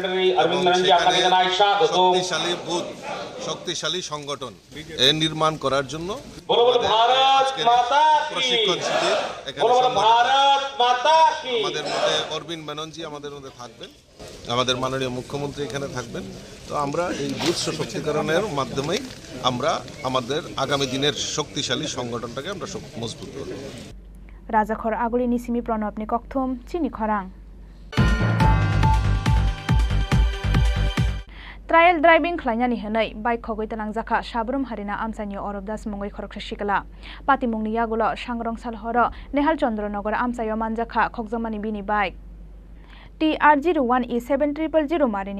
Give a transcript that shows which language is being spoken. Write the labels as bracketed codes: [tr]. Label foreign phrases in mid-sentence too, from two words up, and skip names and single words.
[bn] শক্তিশালী বুথ শক্তিশালী সংগঠন নির্মাণ করার জন্য প্রশিক্ষণ শিবির এখানে আমাদের মধ্যে অরবিন ব্যানার্জি আমাদের মধ্যে থাকবেন আমাদের মাননীয় মুখ্যমন্ত্রী এখানে থাকবেন তো আমরা এই বুথ সশক্তিকরণের মাধ্যমেই আমরা আমাদের আগামী দিনের শক্তিশালী সংগঠনটাকে আমরা মজবুত করব [trp] Rajakhora agulini simi pranopni kokthum Chini Khorang [en] Trial driving [trp] khlainani hanai bike khogoi talangjaka Sabrum Harina Amsani Orobdas Mongoi Khoroksa Shikala Patimungni yagulo Sangrong Salhoro Nehal Chandranagor Amsayo manjakha khokjamani bini bike TR01E7000 marini